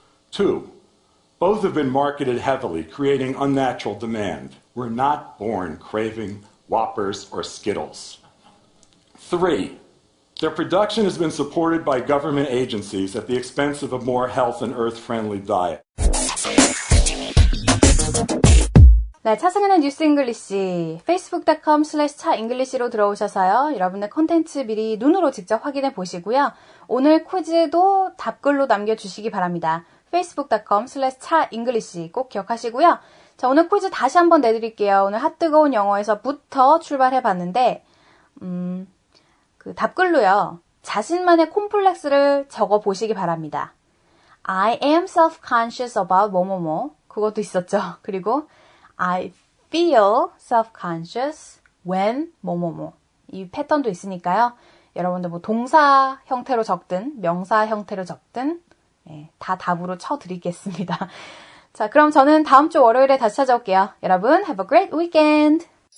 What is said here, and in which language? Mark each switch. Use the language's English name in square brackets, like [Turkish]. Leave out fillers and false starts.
[English] Two, both have been marketed heavily, creating unnatural demand. We're not born craving Whoppers or Skittles. Three, their production has been supported by government agencies at the expense of a more health and earth-friendly diet. [Korean] 네, 차승은의 뉴스 잉글리시 facebook.com/차잉글리시로 들어오셔서요. 여러분의 콘텐츠 미리 눈으로 직접 확인해 보시고요. 오늘 퀴즈도 답글로 남겨주시기 바랍니다. facebook.com/차잉글리시 꼭 기억하시고요. 자, 오늘 퀴즈 다시 한번 내드릴게요. 오늘 핫뜨거운 영어에서부터 출발해 봤는데 그 답글로요. 자신만의 콤플렉스를 적어 보시기 바랍니다. [English] I am self-conscious about [Korean] 뭐뭐뭐 그것도 있었죠. 그리고 [English] I feel self-conscious when [Korean] 뭐뭐뭐. 이 패턴도 있으니까요. 여러분들 뭐 동사 형태로 적든 명사 형태로 적든 다 답으로 쳐드리겠습니다. 자, 그럼 저는 다음 주 월요일에 다시 찾아올게요. 여러분, [English] have a great weekend!